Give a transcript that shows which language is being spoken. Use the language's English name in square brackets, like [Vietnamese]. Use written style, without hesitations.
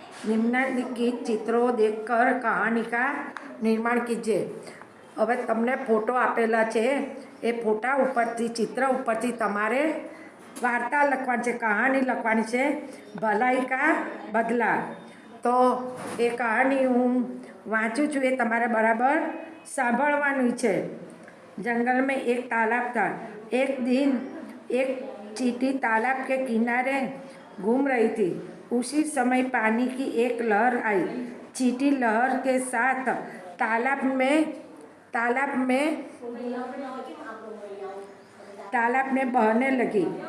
[Hindi] निम्नलिखित चित्रों देखकर कहानी का निर्माण कीजिए। [Gujarati] હવે તમને ફોટો આપેલા છે, એ ફોટા ઉપરથી ચિત્ર ઉપરથી તમારે વાર્તા લખવાની છે, કહાની લખવાની છે, [Hindi] ભલાઈ કા બદલા। [Gujarati] તો એ કહાની હું વાંચું છું, એ તમારે બરાબર સાંભળવાની છે। [Hindi] जंगल में एक तालाब था। एक दिन एक चींटी तालाब के किनारे घूम रही थी। उसी समय पानी की एक लहर आई। चींटी लहर के साथ तालाब में बहने लगी।